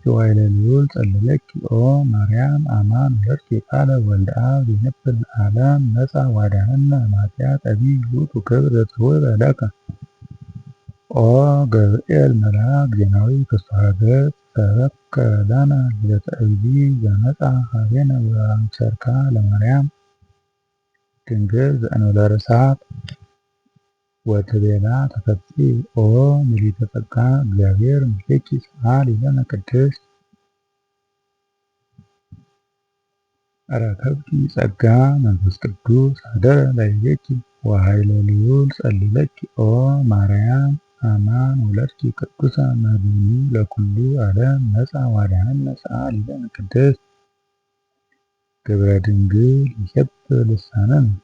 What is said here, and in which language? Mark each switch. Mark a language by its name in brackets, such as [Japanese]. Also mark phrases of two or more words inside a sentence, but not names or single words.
[Geez] ወኃይለ ልዑል ጸለለኪ ኦ ማርያም አማን ወለድኪ ቃለ ወልደ አብ ዘይነብር ለዓለም መጻ ወአድኀነነ እምኃጢአት አቢይ ውእቱ ክብር ዘተውህበ ለከ ኦ ገብርኤል መልአክ ዜናዊ ፍስሐ ገጽ ሰበከ ለነ ልደተ እግዚእ ዘመጽአ ኀቤነ ወአብሰርከ ለማርያም ድንግል ዘእንበለ ርሥዓት ወትቤላ ተፈሥሒ ኦ ምልዕተ ጸጋ እግዚአብሔር ምስሌኪ ሰአሊ ለነ ቅድስት ረከብኪ ጸጋ መንፈስ ቅዱስ ሀደረ ላዕሌኪ ወኃይለ ልዑል ጸለለኪ ኦ ማርያም አማን ወለድኪ ቅዱሰ መድኅኒ ለኵሉ ዓለም መጻ ወአድኀነነ ሰአሊ ለነ ቅድስት ግብረ ድንግል ይሴብሕ ልሳነነ